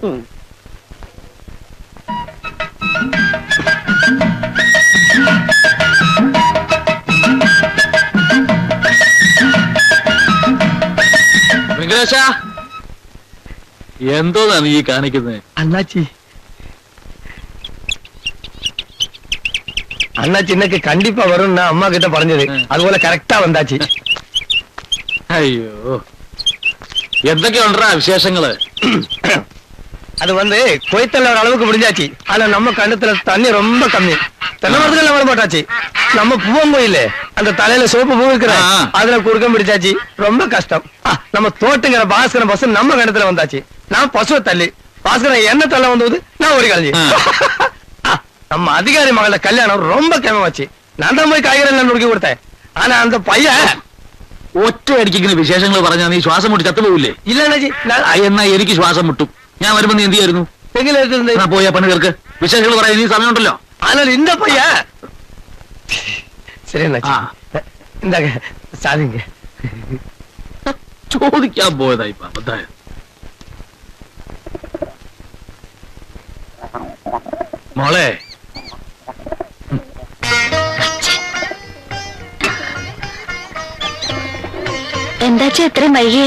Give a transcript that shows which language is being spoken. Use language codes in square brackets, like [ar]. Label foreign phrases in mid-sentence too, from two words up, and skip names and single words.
[ml] വെങ്കടേശ, എന്തോന്നാണ് ഈ കാണിക്കുന്നത്? [ta] அண்ணாச்சி இன்னைக்கு கண்டிப்பா வரும். நான் அம்மா கிட்ட [ml] പറഞ്ഞത് അതുപോലെ കറക്റ്റാ [ta] വந்தாச்சு. [ml] അയ്യോ, എന്തൊക്കെയുണ്ടാ വിശേഷങ്ങള്? [ta] அது கொய்த்தல்ல ஒரு அளவுக்கு முடிஞ்சாச்சு. ஆனா நம்ம கண்ணத்துல தண்ணி ரொம்ப கம்மி. தென்னை மரத்துல நம்ம போட்டாச்சு. நம்ம பூவம் போயில்லே, அந்த தலையில சோப்பு பூ இருக்கிற அதுல குறுக்கம் பிடிச்சாச்சு. ரொம்ப கஷ்டம். நம்ம தோட்டுங்கிற பாஸ்கரன் பசு நம்ம கண்ணத்துல வந்தாச்சு. நான் பசுவை தள்ளி பாஸ்கரன் என்ன தள்ள வந்தது நான் ஒரு கலைஞ்சி. நம்ம அதிகாரி மகள கல்யாணம் ரொம்ப கேமமாச்சு. நான் தான் போய் காய்கறி எல்லாம் நுடுக்கி கொடுத்தேன். ஆனா அந்த പയ്യൻ [ml] ഒറ്റ അടിക്കിങ്ങനെ വിശേഷങ്ങൾ പറഞ്ഞാൽ നീ ശ്വാസം മുട്ടി ചത്തുപോകില്ലേ? ഇല്ല അണ്ണാജി. എന്നാ എനിക്ക് ശ്വാസം മുട്ടും. ഞാൻ വരുമ്പോ നീ എന്ത് ചെയ്യായിരുന്നു? എങ്ങനെ പോയാ പണികൾക്ക് വിശേഷങ്ങൾ പറയാൻ നീ സമയമുണ്ടല്ലോ. [ta] ஆனால் இந்த பையன் சரி அண்ணாச்சி, இந்தாங்க சாதிங்க. [ml] ചോദിക്കാൻ പോയതായി അബദ്ധായ. മോളെ, എന്താച്ചാ എത്രയും വൈകിയേ?